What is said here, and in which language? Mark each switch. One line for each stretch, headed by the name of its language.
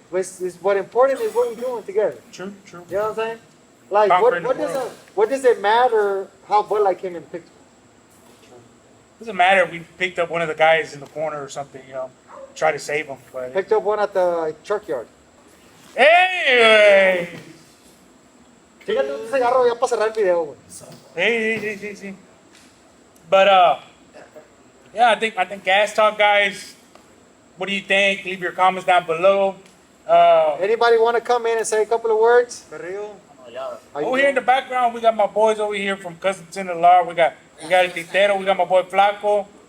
English: What important is what we're doing together. True. You know what I'm saying? Like, Conquering the world. what does it matter how Bud Light came in the picture? Doesn't matter if we picked up one of the guys in the corner or something. You know, try to save him. But Picked up one at the truck yard. hey.
Spanish: Fíjate un cigarro ya para cerrar el video, güey.
English: Hey. But yeah, I think gas talk, guys. What do you think? Leave your comments down below. Anybody want to come in and say a couple of words? Oh, yeah. How you Over here in the background, we got my boys over here from Cousins in the Law. We got El Titero. We got my boy Flaco.